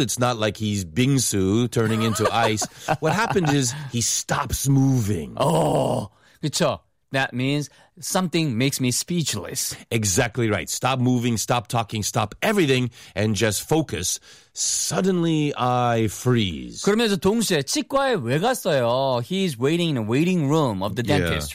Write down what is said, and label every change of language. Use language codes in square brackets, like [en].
[en] It's not like he's Bingsu turning into ice. What happened is he stops moving. Oh, [ko] 그렇죠. [en] That means something makes me speechless. Exactly right. Stop moving, stop talking, stop everything, and just focus. Suddenly, I freeze. [ko] 그러면서 동시에 치과에 왜 갔어요? [en] He's waiting in a waiting room of the dentist,